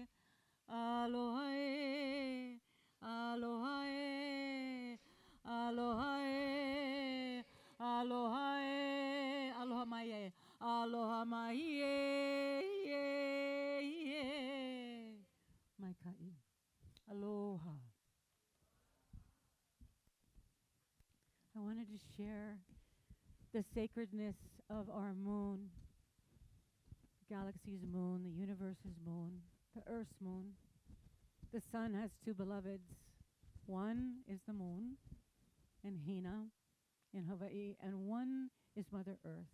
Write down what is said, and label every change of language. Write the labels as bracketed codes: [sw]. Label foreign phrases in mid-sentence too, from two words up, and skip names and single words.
[haw] Aloha e, aloha e, aloha e, aloha e, aloha mai e, aloha mai e. Mai kai. Aloha. [en] I wanted to share the sacredness of our moon, the galaxy's moon, the universe's moon, the Earth's moon. The sun has two beloveds. One is the moon in Hina in Hawaii, and one is Mother Earth.